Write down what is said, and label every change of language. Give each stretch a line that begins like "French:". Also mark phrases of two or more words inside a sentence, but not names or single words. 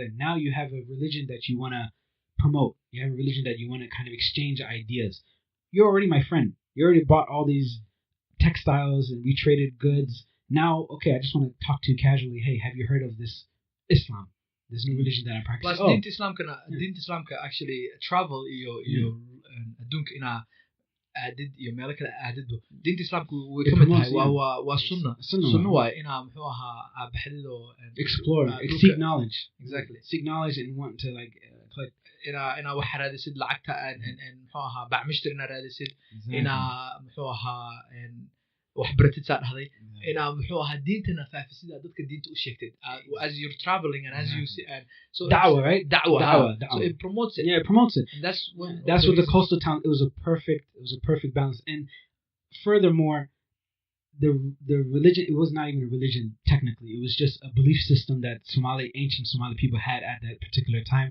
English: Now you have a religion that you want to promote. You have a religion that you want to kind of exchange ideas. You're already my friend. You already bought all these textiles and we traded goods. Now, okay, I just want to talk to you casually. Hey, have you heard of this Islam? This new religion that I'm practicing.
Somali: Plus, Deen Islamka
English: actually travel
Somali: iyo adduunka inaa aadid iyo meelo kale aadidbo diinta islaamku way
English: It
Somali: ka mid
English: promotes,
Somali: tahay
English: yeah.
Somali: waa sunna Sunna sunna waaye. waaye inaa muxuu ahaa aabaxdid oo
English: Explore,
Somali: dhulka-
English: seek knowledge. Exactly. Seek knowledge and want to collect.
Somali: inaa wax raadisid lacagta muxuu ahaa bacmishtir inaa raadisid inaa muxuu ahaa wax baratid saa dhahday inaa muxuu ahaa diintana faafisid aad dadka diinta u sheegtid
English: as you're traveling and as you see and so Da'wah, right? da'wah Da'wah, so da'wah. it promotes it. Yeah, it promotes it. And that's when That's what the reason- coastal town. It was a perfect balance. And furthermore, the religion. It was not even a religion technically. It was just a belief system that ancient Somali people had at that particular time.